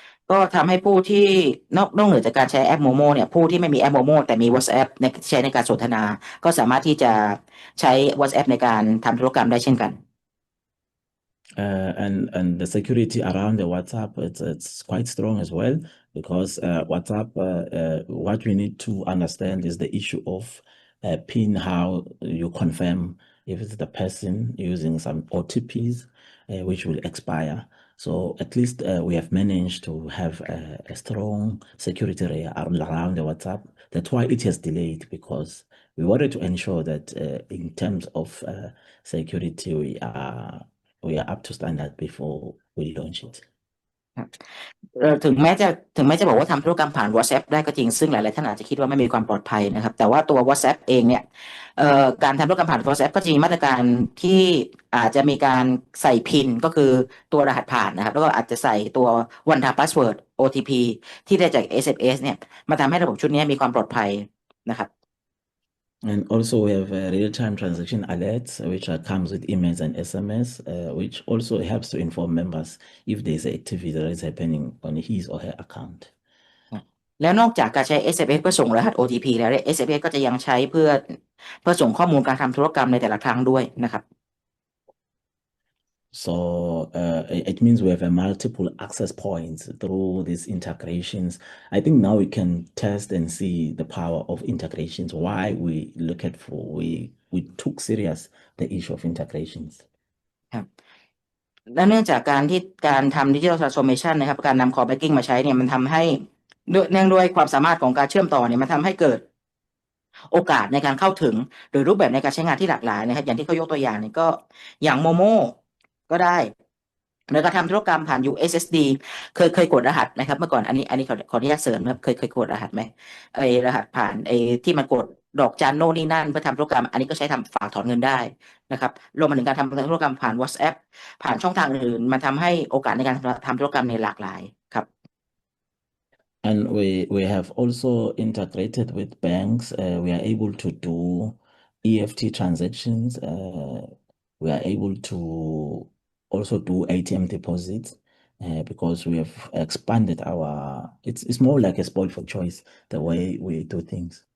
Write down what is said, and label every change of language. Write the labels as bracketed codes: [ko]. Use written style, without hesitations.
[th] ก็ทำให้ผู้ที่นอกเหนือจากการใช้แอปโมโมเนี่ยผู้ที่ไม่มีแอปโมโมแต่มี WhatsApp ใช้ในการสนทนาก็สามารถที่จะใช้ WhatsApp ในการทำธุรกรรมได้เช่นกัน [en] And the security around the WhatsApp, it's quite strong as well, because WhatsApp, what we need to understand is the issue of PIN, how you confirm if it's the person using some OTPs, which will expire. So at least we have managed to have a strong security layer around the WhatsApp. That's why it has delayed, because we wanted to ensure that in terms of security, we are up to standard before we launch it. [th] ถึงแม้จะบอกว่าทำธุรกรรมผ่าน WhatsApp ได้ก็จริงซึ่งหลายๆท่านอาจจะคิดว่าไม่มีความปลอดภัยนะครับแต่ว่าตัว WhatsApp เองเนี่ยการทำธุรกรรมผ่าน WhatsApp ก็จะมีมาตรการที่อาจจะมีการใส่พินก็คือตัวรหัสผ่านนะครับแล้วก็อาจจะใส่ตัว one time password OTP ที่ได้จาก SMS เนี่ยมาทำให้ระบบชุดนี้มีความปลอดภัยนะครับ [en] And also we have real-time transaction alerts, which comes with emails and SMS, which also helps to inform members if there's activity that is happening on his or her account. [th] แล้วนอกจากการใช้ SMS เพื่อส่งรหัส OTP แล้วเนี่ย SMS ก็จะยังใช้เพื่อส่งข้อมูลการทำธุรกรรมในแต่ละครั้งด้วยนะครับ [en] So it means we have a multiple access points through these integrations. I think now we can test and see the power of integrations. Why we look at for we took serious the issue of integrations. [th] ครับและเนื่องจากการทำดิจิทัลทรานส์โอมชันนะครับการนำ core banking มาใช้เนี่ยมันทำให้เนื่องด้วยความสามารถของการเชื่อมต่อเนี่ยมันทำให้เกิด โอกาสในการเข้าถึงหรือรูปแบบในการใช้งานที่หลากหลายนะครับอย่างที่เขายกตัวอย่างเนี่ยก็อย่างโมโมก็ได้แล้วก็ทำธุรกรรมผ่าน USSD เคยกดรหัสไหมครับเมื่อก่อนอันนี้ขออนุญาตเสริมครับเคยกดรหัสไหมไอ้รหัสผ่านไอ้ที่มันกดดอกจันโน่นนี่นั่นเพื่อทำธุรกรรมอันนี้ก็ใช้ทำฝากถอนเงินได้นะครับรวมมาถึงการทำธุรกรรมผ่าน WhatsApp ผ่านช่องทางอื่นมันทำให้โอกาสในการทำธุรกรรมในหลากหลายครับ [en] And we have also integrated with banks. We are able to do EFT transactions. We are able to also do ATM deposits because we have expanded it's more like a spoil for choice, the way we do things.